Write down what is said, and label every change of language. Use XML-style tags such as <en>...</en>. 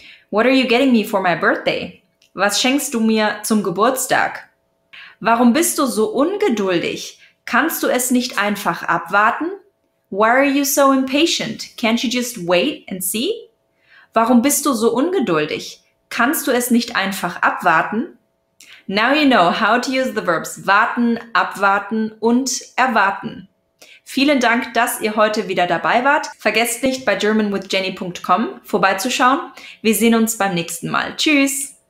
<en>What are you getting me for my birthday?</en> <de>Was schenkst du mir zum Geburtstag? Warum bist du so ungeduldig? Kannst du es nicht einfach abwarten?</de> <en>Why are you so impatient? Can't you just wait and see?</en> <de>Warum bist du so ungeduldig? Kannst du es nicht einfach abwarten?</de> <en>Now you know how to use the verbs</en> <de>warten, abwarten und erwarten. Vielen Dank, dass ihr heute wieder dabei wart. Vergesst nicht, bei germanwithjenny.com vorbeizuschauen. Wir sehen uns beim nächsten Mal. Tschüss!</de>